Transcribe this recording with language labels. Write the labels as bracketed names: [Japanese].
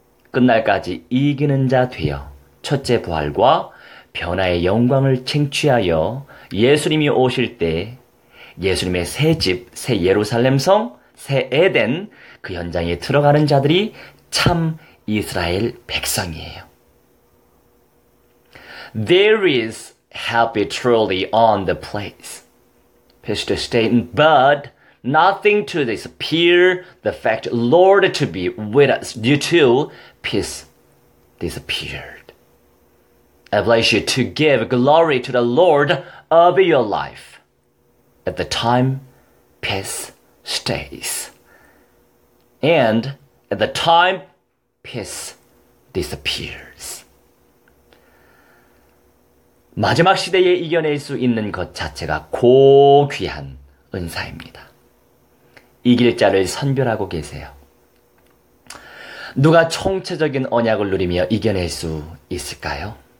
[Korean] 끝날까지 이기는 자 되어 첫째 부활과 변화의 영광을 쟁취하여 예수님이 오실 때 예수님의 새 집, 새 예루살렘 성, 새 에덴 그 현장에 들어가는 자들이 참 이스라엘 백성이에요. [English] There is happy truly on the place. Pastor Staten, but nothing to disappear the fact Lord to be with us due to peace disappeared. I bless you to give glory to the Lord of your life. At the time, peace stays. And at the time, peace disappears. [Korean] 마지막 시대에 이겨낼 수 있는 것 자체가 고귀한 은사입니다. 이길 자를 선별하고 계세요. 누가 총체적인 언약을 누리며 이겨낼 수 있을까요?